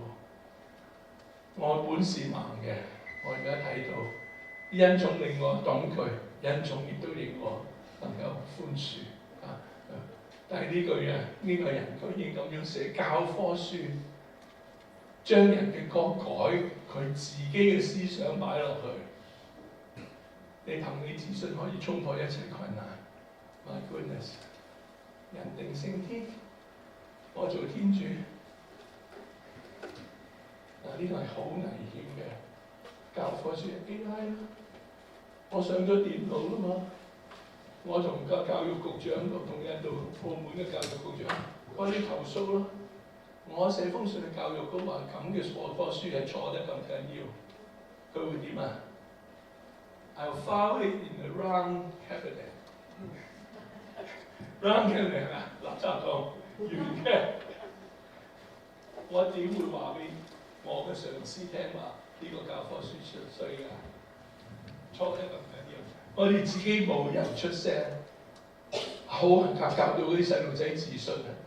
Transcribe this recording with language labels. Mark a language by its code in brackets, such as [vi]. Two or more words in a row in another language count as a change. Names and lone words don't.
[yue] 我本是盲嘅，我而家睇到，恩寵令我懂佢，恩寵亦都令我能夠寬恕。但係呢句啊，呢個人居然咁樣寫教科書，將人嘅歌改佢自己嘅思想擺落去。你憑你自信可以衝破一切困難。 [en] My goodness， [yue] 人定勝天，我做天主。嗱，呢個係好危險嘅教科書 AI 啦。我上咗電腦啦嘛。我同教育局長同印度澳門嘅教育局長嗰啲投訴咯，我寫封信去教育局話咁嘅課科書係錯得咁緊要，佢會點啊 ？ [en] I'll file it in the wrong cabinet。 wrong cabinet [yue] 係咪啊？垃圾桶完嘅。我點會話俾我嘅上司聽話呢個教科書衰㗎？錯得咁緊要。我哋自己冇人出聲，好教到嗰啲細路仔自信啊！